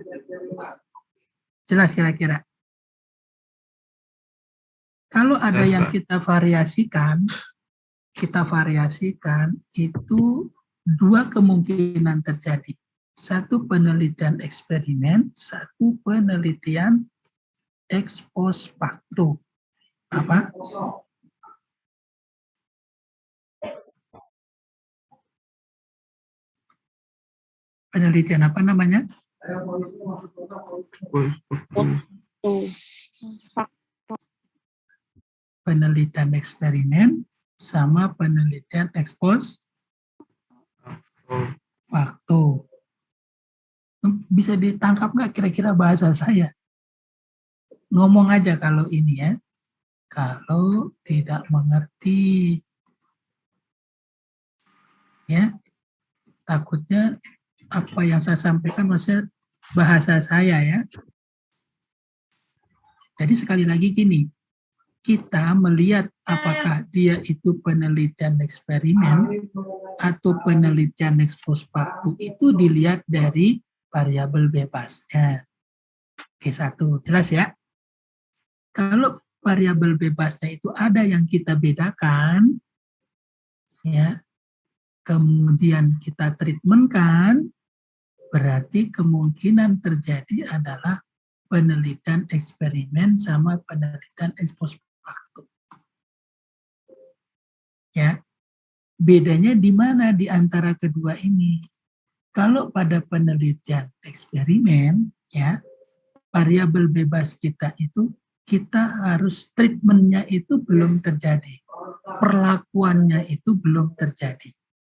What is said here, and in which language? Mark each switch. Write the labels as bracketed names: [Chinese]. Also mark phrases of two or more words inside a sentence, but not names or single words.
[Indonesian] Jelas kira-kira? Kalau ada yang kita variasikan itu 2 kemungkinan terjadi. 1 penelitian eksperimen, 1 penelitian [Latin] ex post facto. [Indonesian] Apa? Penelitian apa namanya? Penelitian eksperimen sama penelitian [Latin] ex post facto. [Indonesian] Bisa ditangkap nggak kira-kira bahasa saya? Ngomong aja kalau ini ya. Kalau tidak mengerti, ya takutnya apa yang saya sampaikan maksudnya bahasa saya ya. Jadi sekali lagi gini, kita melihat apakah dia itu penelitian eksperimen atau penelitian [Latin] ex post facto [Indonesian] itu dilihat dari variabel bebasnya. Oke, satu. Jelas ya? Kalau variabel bebasnya itu ada yang kita bedakan, ya, kemudian kita treatmentkan, berarti kemungkinan terjadi adalah penelitian eksperimen sama penelitian [Latin] ex post facto. [Indonesian] Ya, bedanya di mana di antara kedua ini? Kalau pada penelitian eksperimen, ya, variabel bebas kita itu kita harus treatmentnya itu belum terjadi, perlakuannya itu belum terjadi.